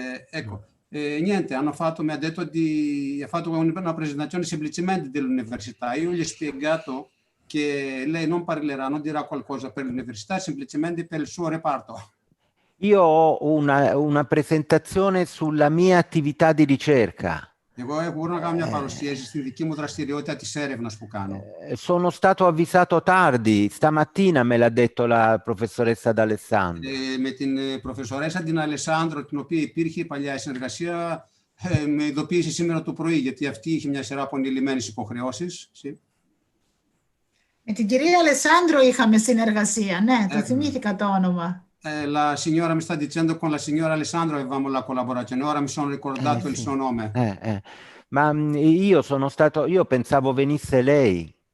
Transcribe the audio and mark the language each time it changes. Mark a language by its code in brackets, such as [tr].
[it] Ecco, niente, mi ha detto ha fatto una presentazione semplicemente dell'università. Io gli ho spiegato che lei non parlerà, non dirà qualcosa per l'università, semplicemente per il suo reparto. Io ho una presentazione sulla mia attività di ricerca. [el] Εγώ μπορώ να κάνω μια παρουσίαση στην δική μου δραστηριότητα της έρευνας που κάνω. [it] Sono stato avvisato tardi, stamattina me l'ha detto la professoressa D'Alessandro. [el] Με την προφεσορέσα την Αλεσάνδρο, την οποία υπήρχε παλιά συνεργασία, με ειδοποίησε σήμερα το πρωί, γιατί αυτή είχε μια σειρά από ανηλυμένες υποχρεώσεις. Με την κυρία Αλεσάνδρο είχαμε συνεργασία, ναι, το θυμήθηκα το όνομα. [it] La signora mi sta dicendo con la signora Alessandro avevamo la collaborazione, ora mi sono ricordato il suo nome. Ma io pensavo venisse lei.